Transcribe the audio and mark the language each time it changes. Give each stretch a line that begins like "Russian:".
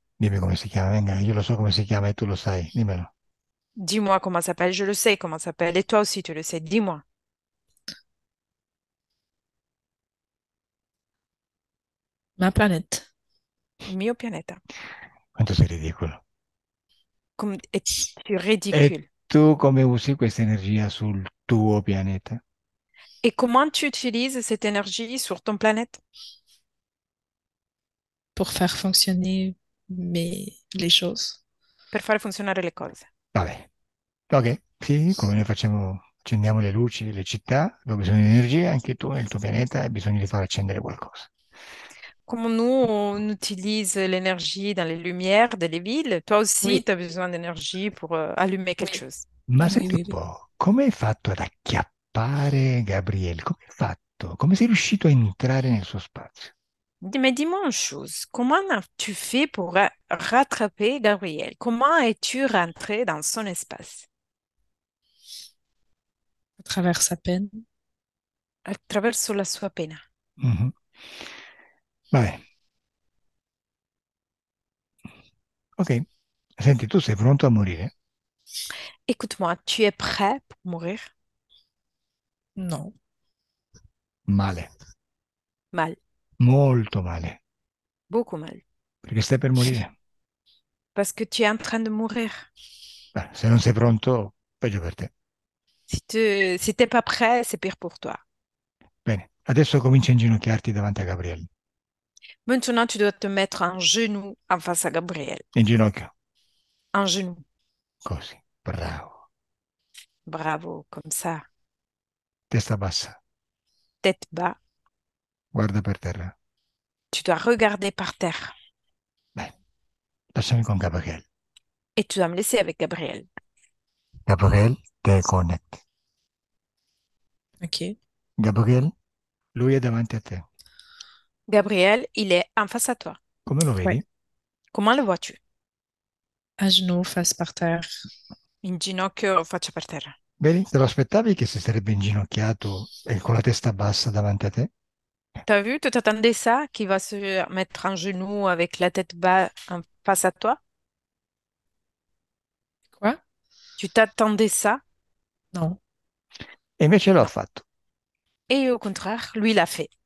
Italian: Dimmi come si chiama, venga, io lo so come si chiama e tu lo sai, dimmelo.
French: Dis-moi comment s'appelle. Je le sais comment s'appelle. Et toi aussi, tu le sais. Dis-moi. Ma planète.
Italian: Il mio pianeta. Quanto sei ridicolo.
French: Es-tu
Italian: E
French: ridicule?
Italian: tu come usi questa energia sul tuo pianeta?
French: Et comment tu utilises cette énergie sur ton planète Pour faire fonctionner les choses.
Italian: per fare funzionare le cose? Vabbè, ok, sì, come noi facciamo, accendiamo le luci delle città, dove bisogna di energia, anche tu nel tuo pianeta hai bisogno di far accendere qualcosa.
French: Comme nous, on utilise l'énergie dans les lumières des villes, toi aussi, Oui, tu as besoin d'énergie pour allumer quelque oui, chose.
Italian: Ma
French: oui,
Italian: senti un
French: oui, oui.
Italian: po', come hai fatto ad acchiappare Gabriele? Come hai fatto? Come sei riuscito a entrare nel suo spazio?
French: Mais dis-moi une chose, comment as-tu fait pour rattraper Gabriel? Comment es-tu rentré dans son espace À travers sa peine.
Italian: attraverso la sua pena? Mhm. Vabbè, ok. Senti, tu sei pronto a morire?
French: Écoute-moi, tu es prêt pour mourir? Non.
Italian: Male,
French: Mal,
Italian: molto male,
French: beaucoup mal,
Italian: perché stai per morire.
French: parce que tu es en train de mourir.
Italian: Beh, se non sei pronto, peggio per te.
French: Si t'es pas prêt, c'est pire pour toi.
Italian: Bene, adesso comincia a inginocchiarti davanti a Gabriele.
French: Maintenant, tu dois te mettre en genou en face à Gabriel.
Italian: In ginocchio,
French: En genou.
Italian: così, bravo.
French: Bravo, comme ça.
Italian: Testa bassa,
French: Tête bas.
Italian: guarda per terra.
French: Tu dois regarder par terre.
Italian: Beh, lasciami con Gabriele.
French: Et tu dois me laisser avec Gabriel.
Italian: Gabriele, te connect. OK. Gabriele, lui è davanti a te.
French: Gabriel, il est en face à toi.
Italian: Come lo
French: Ouais.
Italian: vedi?
French: Comment le vois-tu? À genoux, face par terre.
Italian: In ginocchio, faccia per terra. Vedi? Te lo aspettavi che si sarebbe inginocchiato e con la testa bassa davanti a te?
French: T'as vu, tu t'attendais ça, qu'il va se mettre en genou avec la tête bas en face à toi? Quoi? Tu t'attendais ça? Non.
Italian: E invece l'ho
French: Non.
Italian: fatto.
French: Et au contraire, lui l'a fait.